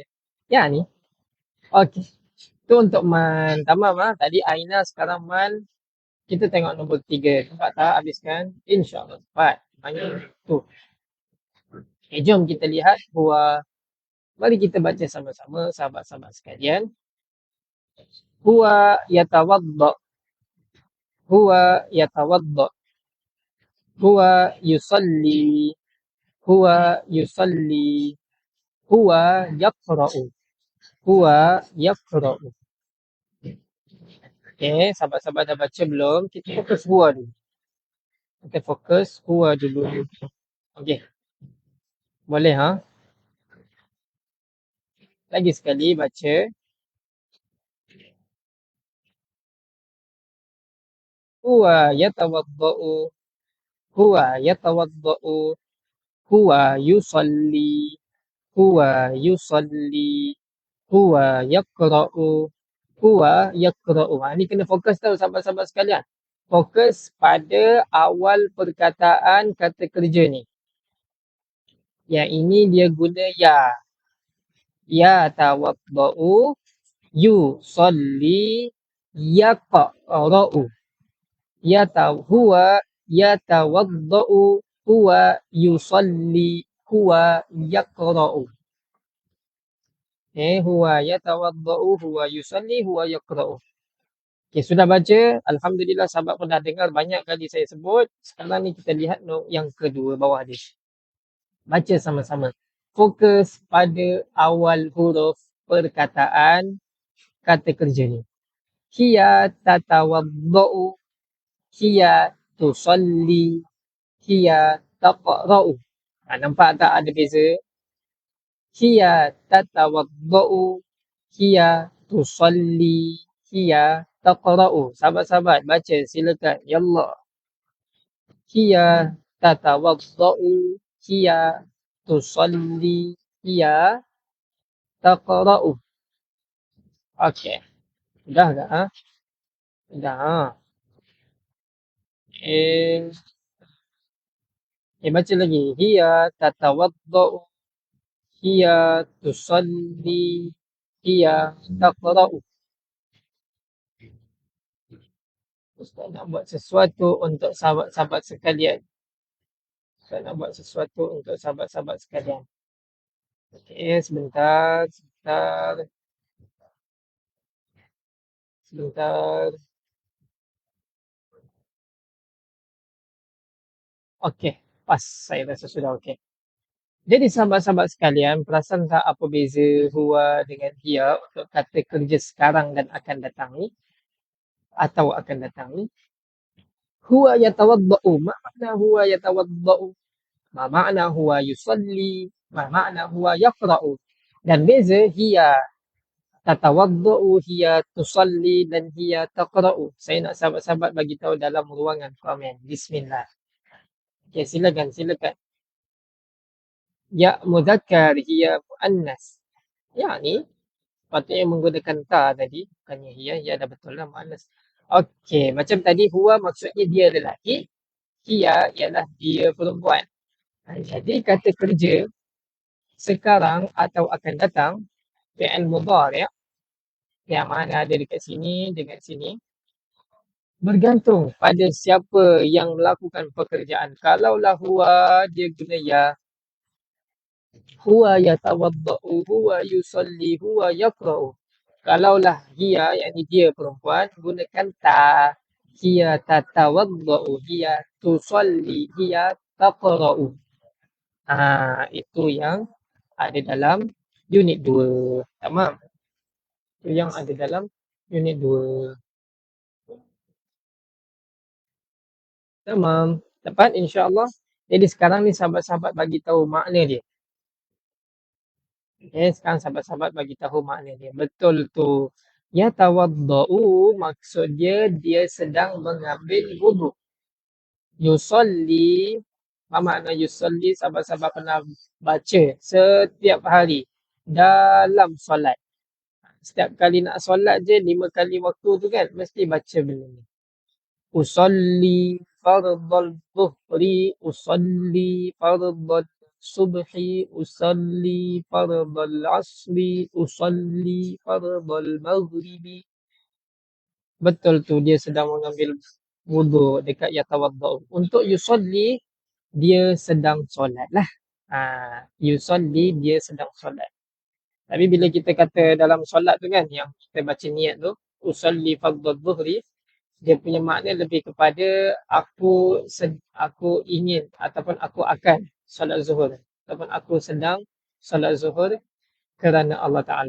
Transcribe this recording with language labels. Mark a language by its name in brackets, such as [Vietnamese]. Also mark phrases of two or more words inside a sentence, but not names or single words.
[Malay] Ya ni, okey. Tu untuk Man. Tamam lah. Tadi Aina, sekarang Man. Kita tengok nombor 3. Nampak tak habiskan? InsyaAllah. Cepat. Banyak tu. Okay, jom kita lihat huwa. Mari kita baca sama-sama sahabat-sahabat sekalian. [Arabic] هو يتوضأ. هو يتوضأ. هو يصلي. هو يصلي. هو يقرأ. هو يقرأ. [Malay] Okay, sahabat-sahabat dah baca belum? Kita fokus huwa dulu. Kita fokus huwa dulu. Okay. Boleh ha? Lagi sekali baca. [Arabic] هو يتوضأ. هو يتوضأ. هو يصلي. هو يصلي. هو يقرأ. هو يقرأ. [Malay] Ni kena fokus tau sahabat-sahabat sekalian. Fokus pada awal perkataan kata kerja ni. Yang ini dia guna ya. [Arabic] يتوضأ. يصلي. يقرأ. هو يتوضأ. هو يصلي. هو يقرأ. هو يتوضأ. هو يصلي. هو يقرأ. [Malay] Okay, sudah baca. Alhamdulillah sahabat pun dah dengar banyak kali saya sebut. Sekarang ni kita lihat yang kedua bawah dia. Baca sama-sama. Fokus pada awal huruf perkataan kata kerja ni. [Arabic] هي تتوضأ. هي تصلي. هي تقرأ. [Malay] Nampak tak ada beza? [Arabic] هي تتوضأ. هي تصلي. هي تقرأ. [Malay] Sahabat-sahabat baca silakan. [Arabic] يلا. هي تتوضأ. هي تصلي. هي تقرأ. [Malay] Okey. Dah tak? Ha? Dah. Ha? Baca lagi. [Arabic] هي تتوضأ. هي تصلي. هي تقرأ. [Malay] Ustaz nak buat sesuatu untuk sahabat-sahabat sekalian. Ustaz nak buat sesuatu untuk sahabat-sahabat sekalian. Okey, sebentar. Okey, pas. Saya rasa sudah okey. Jadi sahabat-sahabat sekalian, perasan tak apa beza huwa dengan hiya untuk kata kerja sekarang dan akan datang ni? Atau akan datang ni? [Arabic] هو يتوضأ. ما معنى هو يتوضأ? ما معنى هو يصلي؟ ما معنى هو يقرأ? [Malay] Dan beza [Arabic] هي تتوضأ، هي تصلي dan هي تقرأ. [Malay] Saya nak sahabat-sahabat bagi tahu dalam ruangan komen. Bismillah. Okay, silakan. [Arabic] ياء مذكر, هي مؤنث. [Malay] Ya ni patutnya menggunakan ta tadi, bukannya hiya. Ya dah betul lah muannas. Okey, macam tadi huwa maksudnya dia lelaki, hiya ialah dia perempuan. Jadi kata kerja sekarang atau akan datang, [Arabic] فعل مضارع' [Malay] yang mana ada dekat sini dengan sini, bergantung pada siapa yang melakukan pekerjaan. Kalaulah huwa, dia guna ya. [Arabic] هو يتوضأ، هو يصلي، هو يقرأ. [Malay] Kalaulah hiya, yakni dia perempuan, gunakan ta. [Arabic] هي تتوضأ، هي تصلي، هي تقرأ. [Malay] Itu yang ada dalam unit 2. Tamam? Itu yang ada dalam unit 2. Tamam. Dapat insya-Allah. Jadi sekarang ni sahabat-sahabat bagi tahu makna dia. Okey, sekarang sahabat-sahabat bagi tahu makna dia. Betul tu. Yatawaddau maksud dia sedang mengambil wuduk. Yusolli, apa makna yusolli? Sahabat-sahabat pernah baca setiap hari dalam solat. Setiap kali nak solat je 5 kali waktu tu kan mesti baca benda ni. [Arabic] أصلي فرض الظهر، أصلي فرض الصبح، أصلي فرض العصر، أصلي فرض المغرب. [Malay] Betul tu dia sedang mengambil wuduk dekat yatawaddau. Untuk yusolli dia sedang solat lah. Yusolli dia sedang solat. Tapi bila kita kata dalam solat tu kan yang kita baca niat tu, [Arabic] أصلي فرض الظهر, [Malay] dia punya makna lebih kepada aku ingin ataupun aku akan solat zuhur ataupun aku sedang solat zuhur kerana Allah Taala.